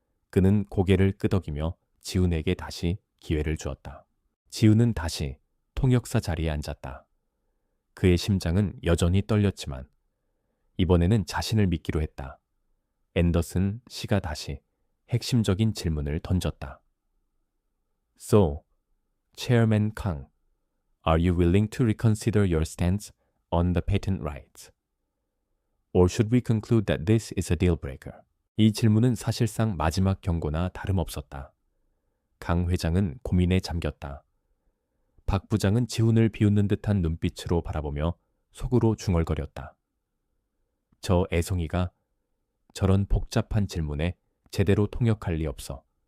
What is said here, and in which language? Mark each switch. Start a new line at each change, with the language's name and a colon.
Korean: 그는 고개를 끄덕이며 지훈에게 다시 기회를 주었다. 지훈은 다시 통역사 자리에 앉았다. 그의 심장은 여전히 떨렸지만 이번에는 자신을 믿기로 했다. 앤더슨 씨가 다시 핵심적인 질문을 던졌다.
English: So, Chairman Kang, are you willing to reconsider your stance on the patent rights? Or should we conclude that this is a deal breaker?
Korean: 이 질문은 사실상 마지막 경고나 다름없었다. 강 회장은 고민에 잠겼다. 박 부장은 지훈을 비웃는 듯한 눈빛으로 바라보며 속으로 중얼거렸다. 저 애송이가 저런 복잡한 질문에 제대로 통역할 리 없어.